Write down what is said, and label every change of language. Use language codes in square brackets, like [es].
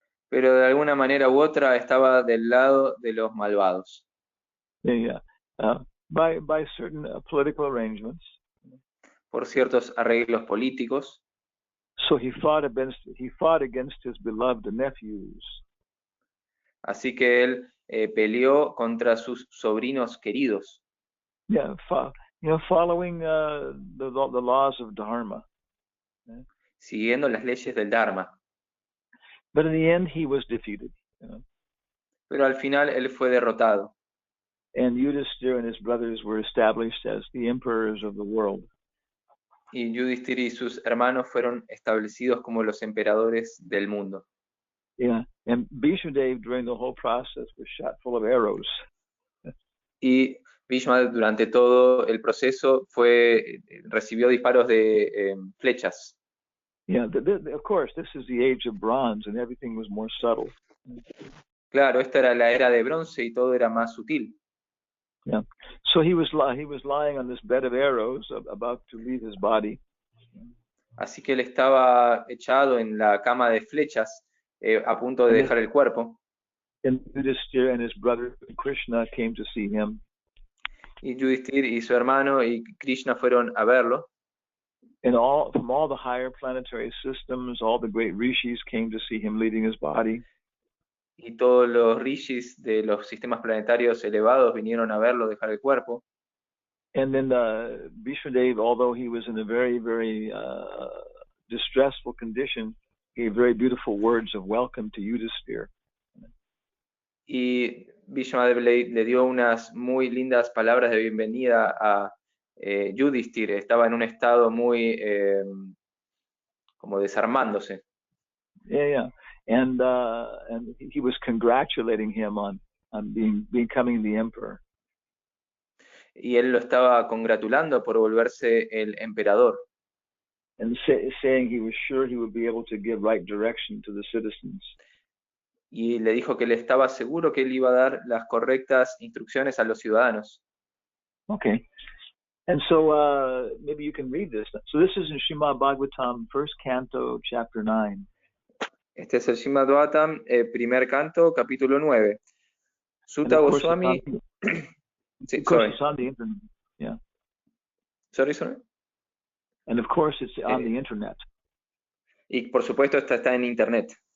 [es] Pero de alguna manera u otra estaba del lado de los malvados. [en] Yeah. By certain political arrangements. [es] Por ciertos arreglos políticos. [en] So he fought against his beloved nephews. [es] Así que él peleó contra sus sobrinos queridos. [en] Yeah, following the laws of Dharma. [es] Siguiendo las leyes del Dharma. [en] But in the end, he was defeated. [es] Pero al final él fue derrotado. [en] And Yudhishthira and his brothers were established as the emperors of the world. [es] Y Yudhishthira y sus hermanos fueron establecidos como los emperadores del mundo. [en] Yeah, and Bhishma Dev during the whole process was shot full of arrows. [es] Y Bhishma durante todo el proceso recibió disparos de flechas. [en] Yeah, of course, this is the age of bronze, and everything was more subtle. [es] Claro, esta era la era de bronce y todo era más sutil. [en] Yeah, so he was lying on this bed of arrows, about to leave his body. [es] Así que él estaba echado en la cama de flechas, a punto de dejar el cuerpo. [en] And Yudhishthira and his brother Krishna came to see him. [es] Y Yudhishthir y su hermano y Krishna fueron a verlo. [en] And from all the higher planetary systems, all the great rishis came to see him leaving his body. [es] Y todos los rishis de los sistemas planetarios elevados vinieron a verlo dejar el cuerpo. [en] And then Bhishmadev, although he was in a very, very distressful condition, gave very beautiful words of welcome to Yudhishthira. [es] Y Bhishmadev le dio unas muy lindas palabras de bienvenida a Yudhishthira. Estaba en un estado muy como desarmándose. [en] Yeah. And he was congratulating him on becoming the emperor. [es] Y él lo estaba congratulando por volverse el emperador. [en] And saying he was sure he would be able to give right direction to the citizens. [es] Y le dijo que él estaba seguro que él iba a dar las correctas instrucciones a los ciudadanos. [en] Okay. And so maybe you can read this. So this is in Srimad Bhagavatam, first canto, chapter 9. [es] Este es el Srimad Bhagavatam, primer canto, capítulo 9. Sutta Goswami... [en] Of course, it's on the internet. Yeah. Sorry. And of course, it's on the internet. [es] Y por supuesto, está en internet.